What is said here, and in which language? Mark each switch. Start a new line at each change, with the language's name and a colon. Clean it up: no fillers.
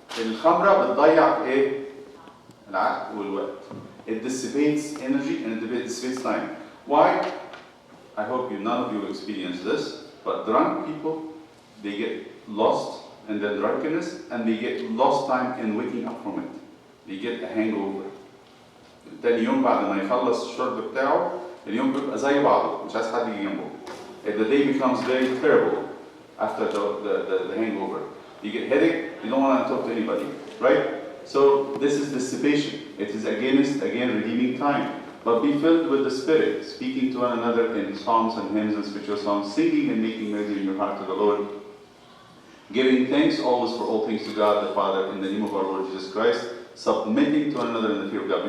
Arabic: الخمرة بتضيع ايه؟ العقل والوقت.
English: It dissipates energy and it dissipates time. Why? I hope none of you experience this, but drunk people, they get lost in their drunkenness and they get lost time in waking up from it. They get a hangover.
Arabic: تاني يوم بعد ما يخلص الشرب بتاعه اليوم بيبقى زي بعضه مش عايز حد يجي جنبه.
English: The day becomes very terrible after the hangover. You get headache, you don't want to talk to anybody, right? So this is dissipation. It is against redeeming time. But be filled with the Spirit, speaking to one another in psalms and hymns and spiritual songs, singing and making melody in your heart to the Lord, giving thanks always for all things to God the Father in the name of our Lord Jesus Christ, submitting to one another in the fear of God.